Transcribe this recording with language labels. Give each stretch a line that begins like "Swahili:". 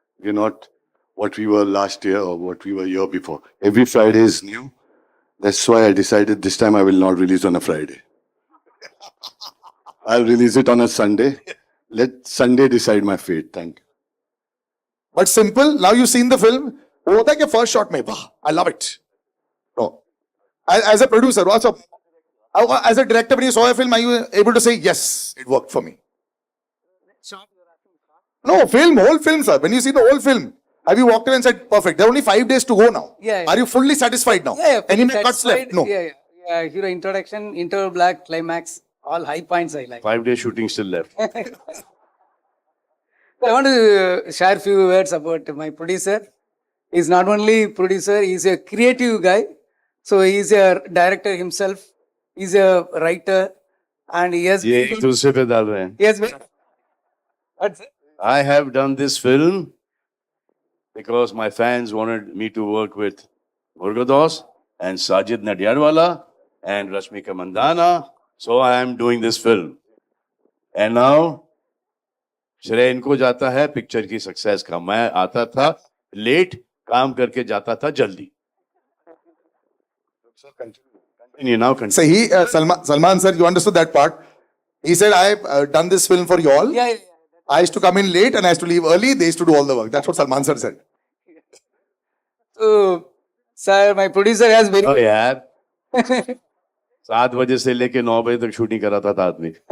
English: We're not what we were last year or what we were year before. Every Friday is new. That's why I decided this time I will not release on a Friday. I'll release it on a Sunday. Let Sunday decide my fate. Thank you. But simple, now you've seen the film.
Hindi: वो होता है कि first shot में, वाह,
English: I love it. No. As a producer, also, as a director, when you saw a film, are you able to say, yes, it worked for me? No, whole film, sir. When you see the whole film, have you walked in and said, perfect, there are only 5 days to go now? Yeah. Are you fully satisfied now? Yeah, Any fully cuts satisfied. left? No. Yeah. Hero introduction, interval black, climax, all high points I like. 5 days shooting still left. I want to share few words about my producer. He's not only producer, he's a creative guy. So he's a director himself. He's a writer, and he has.
Hindi: ये एक दूसरे पे डाल रहे हैं.
English: He has been. What's it? I have done this film because my fans wanted me to work with Murugadoss and Sajid Nadiadwala and Rashmika Mandana. So I am doing this film.
Hindi: And now, श्रेय इनको जाता है picture की success का. मैं आता था late, काम करके जाता था जल्दी.
English: Continue now. Continue. So he, Salman sir, you understood that part. He said, I've done this film for you all. Yeah. I used to come in late and I used to leave early. They used to do all the work. That's what Salman sir said. So, sir, my producer has very.
Hindi: Oh यार, 7 बजे से लेके 9 बजे तक shooting कराता था आदमी.